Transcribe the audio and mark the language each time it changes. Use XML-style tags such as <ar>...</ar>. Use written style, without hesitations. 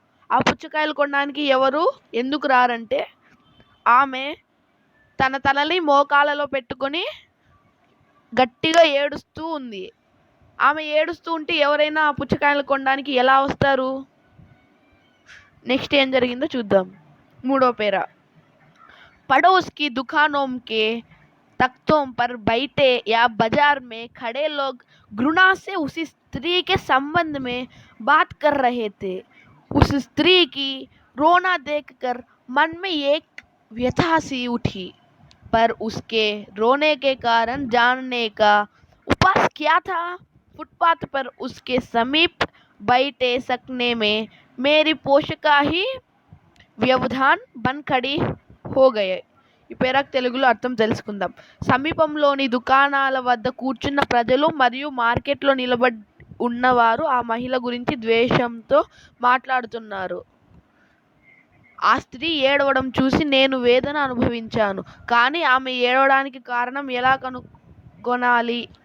<te>ఆ పుచ్చకాయలు కొనడానికి ఎవరు ఎందుకు రారంటే, ఆమె తన తలని మోకాళ్ళలో పెట్టుకొని గట్టిగా ఏడుస్తూ ఉంది. ఆమె ఏడుస్తూ ఉంటే ఎవరైనా ఆ పుచ్చకాయలు కొనడానికి ఎలా వస్తారు? నెక్స్ట్ ఏం జరిగిందో చూద్దాం. మూడో పేరా.</te> <hi>पड़ोस की दुकानों के तख्तों पर बैठे या बाजार में खड़े लोग घृणा से उसी स्त्री के संबंध में बात कर रहे थे. उस स्त्री की रोना देखकर मन में एक व्यथा सी उठी, पर उसके रोने के कारण जानने का उपाय क्या था? फुटपाथ पर उसके समीप बैठे सकने में मेरी पोषका ही వ్యవధాన్ బన్ ఖడి హో గయే.</hi> <te>ఈ పేరాకు తెలుగులో అర్థం తెలుసుకుందాం. సమీపంలోని దుకాణాల వద్ద కూర్చున్న ప్రజలు మరియు మార్కెట్లో నిలబడి ఉన్నవారు ఆ మహిళ గురించి ద్వేషంతో మాట్లాడుతున్నారు. ఆ స్త్రీ ఏడవడం చూసి నేను వేదన అనుభవించాను. కానీ ఆమె ఏడవడానికి కారణం ఎలా కనుగొనాలి?</te>